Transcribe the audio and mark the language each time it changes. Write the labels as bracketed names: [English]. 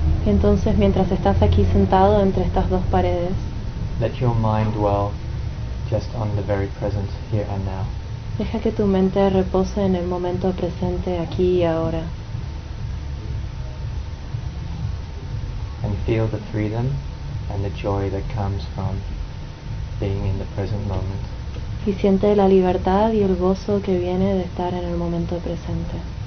[Spanish] Y entonces, mientras estás aquí sentado entre estas dos paredes, [English] let your mind dwell just on the very present here and now. [Spanish] Deja que tu mente repose en el momento presente aquí y ahora. [English] And feel the freedom and the joy that comes from being in the present moment. [Spanish] Y siente la libertad y el gozo que viene de estar en el momento presente.